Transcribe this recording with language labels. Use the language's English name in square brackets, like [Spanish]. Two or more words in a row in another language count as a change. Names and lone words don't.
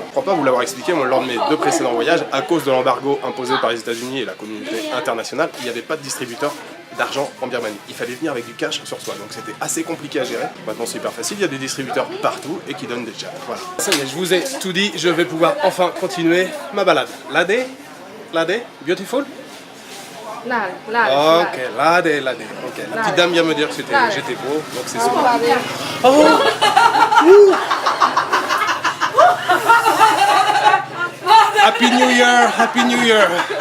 [French] Je ne crois pas vous l'avoir expliqué, moi, lors de mes 2 précédents voyages, à cause de l'embargo imposé par les États-Unis et la communauté internationale, il n'y avait pas de distributeur d'argent en Birmanie. Il fallait venir avec du cash sur soi, donc c'était assez compliqué à gérer. Maintenant c'est hyper facile, il y a des distributeurs partout et qui donnent des jabs. Voilà. Ça y est, je vous ai tout dit, je vais pouvoir enfin continuer ma balade. [Burmese] Lade? Lade? Beautiful? Lade. Ok, lade. [French] Ok, la petite dame vient me dire que j'étais beau, donc c'est super. [English] Oh! Happy New Year! Happy New Year!